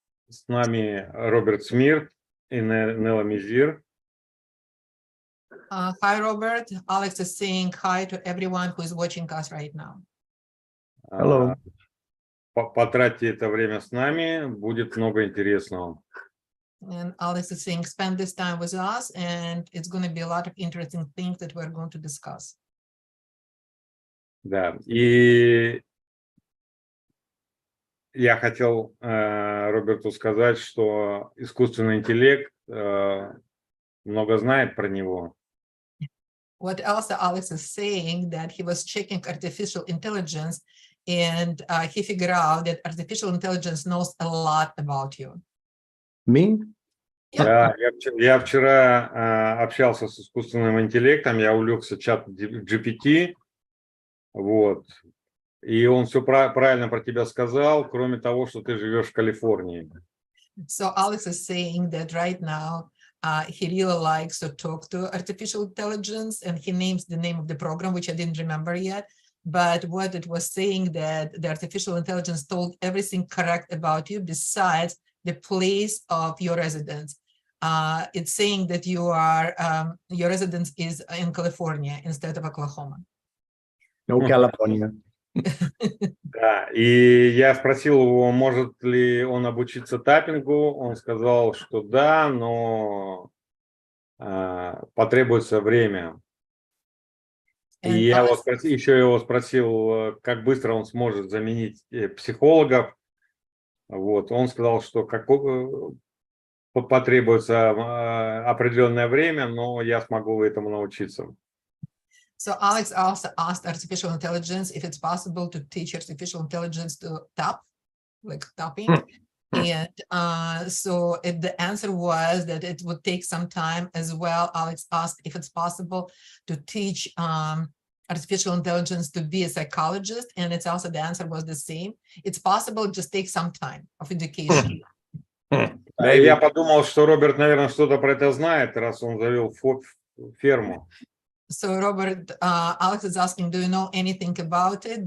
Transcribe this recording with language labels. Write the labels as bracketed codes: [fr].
[ru] С нами Роберт Смирт и Нелла Мизир. [en] Hi, Robert. Alex is saying hi to everyone who is watching us right now. Hello. [ru] Потратьте это время с нами, будет много интересного. [en] And Alex is saying, spend this time with us, and it's going to be a lot of interesting things that we're going to discuss. [ru] Да, и я хотел Роберту сказать, что искусственный интеллект много знает про него. [en] What else Alex is saying, that he was checking artificial intelligence, and he figured out that artificial intelligence knows a lot about you. Me? [ru] Да, я вчера общался с искусственным интеллектом, я увлекся чат GPT, вот, и он все правильно про тебя сказал, кроме того, что ты живешь в Калифорнии. [en] So Alex is saying that right now, he really likes to talk to artificial intelligence, and he names the name of the program, which I didn't remember yet. But what it was saying, that the artificial intelligence told everything correct about you besides the place of your residence. It's saying that you are your residence is in California instead of Oklahoma. No, California. [ru] Да, и я спросил его, может ли он обучиться таппингу, он сказал, что да, но потребуется время. И я еще его спросил, как быстро он сможет заменить психологов. Вот, он сказал, что потребуется определенное время, но я смогу этому научиться. [en] So Alex also asked artificial intelligence if it's possible to teach artificial intelligence to tap, like tapping. And so the answer was that it would take some time as well. Alex asked if it's possible to teach artificial intelligence to be a psychologist, and it's also the answer was the same. It's possible, it just takes some time of education. [ru] Я подумал, что Роберт, наверное, что-то про это знает, раз он завел ферму. [en] So Robert, Alex is asking, do you know anything about it?